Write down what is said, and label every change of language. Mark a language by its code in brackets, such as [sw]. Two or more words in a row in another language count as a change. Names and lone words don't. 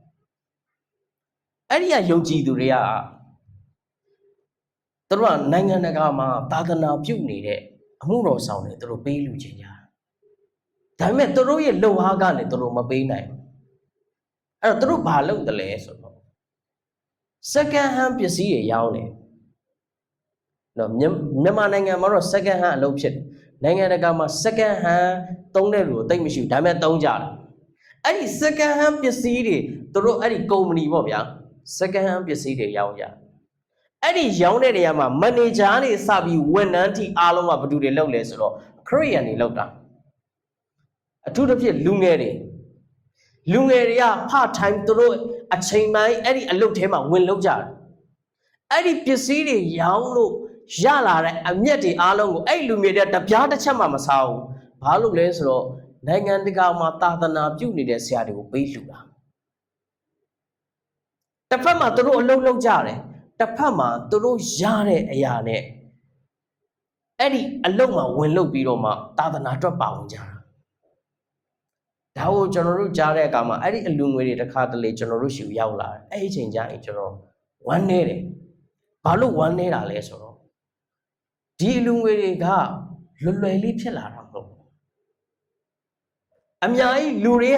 [my] ဒီကယုံကြည်သူတွေကသူတို့ကနိုင်ငံတကာမှာသာသနာပြုနေတဲ့အမှုတော်ဆောင်တွေသူတို့ပေးလူချင်းကြဒါပေမဲ့သူတို့ရဲ့လုံအားကနေသူတို့မပေးနိုင်ဘူးအဲ့တော့သူတို့ဘာလုပ်တယ်လဲဆိုတော့ second hand ပစ္စည်းတွေရောင်းတယ်နော်မြန်မာနိုင်ငံမှာတော့ [en] second hand [my] အလုပ်ဖြစ်တယ်နိုင်ငံတကာမှာ [en] second hand [my] သုံးတဲ့လူတိတ်မရှိဘူးဒါပေမဲ့သုံးကြတယ်အဲ့ဒီ [en] second hand [my] ပစ္စည်းတွေသူတို့အဲ့ဒီကုမ္ပဏီပေါ့ဗျာ [en] second hand [my] ပစ္စည်းတွေရောင်းကြအဲ့ဒီရောင်းတဲ့နေရာမှာ manager တွေစပြီး ဝန်ထမ်းထိအားလုံးကဘယ်သူတွေလုပ်လဲဆိုတော့ခရစ်ယာန်တွေလုပ်တာအထူးသဖြင့်လူငယ်တွေက [en] part time [my] သူတို့အချိန်ပိုင်းအဲ့ဒီအလုပ်ထဲမှာဝင်လုပ်ကြတယ်အဲ့ဒီပစ္စည်းတွေရောင်းလို့ရလာတဲ့အမျက်တွေအားလုံးကိုအဲ့လူငယ်တွေတပြားတစ်ချက်မှမစားဘူးဘာလို့လဲဆိုတော့နိုင်ငံတကာမှာသာသနာပြုနေတဲ့ဆရာတွေကိုပေးလှူတာ တစ်ဖက်မှာသူတို့အလုပ်လုပ်ကြတယ်တစ်ဖက်မှာသူတို့ရတဲ့အရာနဲ့အဲ့ဒီအလုပ်မှာဝင်လုပ်ပြီးတော့မှသာသနာအတွက်ပါဝင်ကြတာဒါကိုကျွန်တော်တို့ကြားတဲ့အခါမှာအဲ့ဒီအလူငွေတွေတစ်ခါတလေကျွန်တော်တို့ရှူရောက်လာတယ်အဲ့ဒီအချိန်ကျရင်ကျွန်တော်ဝမ်းနေတယ်ဘာလို့ဝမ်းနေတာလဲဆိုတော့ဒီအလူငွေတွေကလွယ်လွယ်လေးဖြစ်လာတာမဟုတ်ဘူးအများကြီးလူတွေ